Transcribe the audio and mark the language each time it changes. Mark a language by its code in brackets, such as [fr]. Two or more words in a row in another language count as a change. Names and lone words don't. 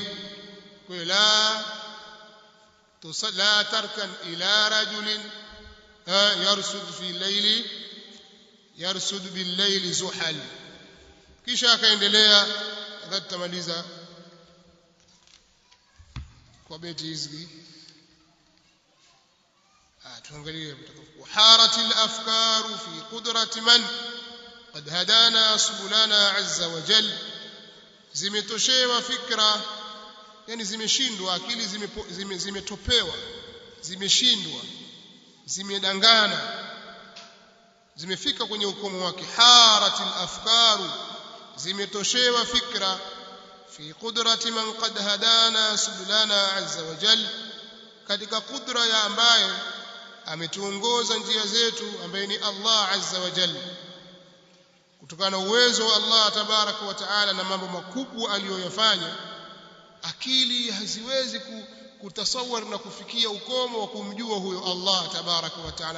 [sw] Kwa hiyo [ar] لا تركن إلا رجل يرصد بالليل زحل. [sw] Kisha akaendelea tutamaliza kwa beti hizi. [ar] Tuangalie حارت الأفكار في قدرة من قد هدانا سبلنا عز وجل. [sw] Zimetoshewa fikra, yani zimeshindwa akili, zimetopewa, zimeshindwa, zimedangana, zimefika kwenye ukomo wake. [ar] حارت الأفكار, [sw] zimetoshewa fikra, [ar] في قدرة من قد هدانا سبلنا عز وجل, [sw] katika kudra ya ambaye ametuongoza njia zetu, ambaye ni Allah [ar] عز وجل. [sw] Kutokana na uwezo wa Allah [ar] تبارك وتعالى [sw] na mambo makubwa aliyoyafanya, akili haziwezi kutasawar na kufikia ukomo wa kumjua huyo Allah [ar] تبارك وتعالى.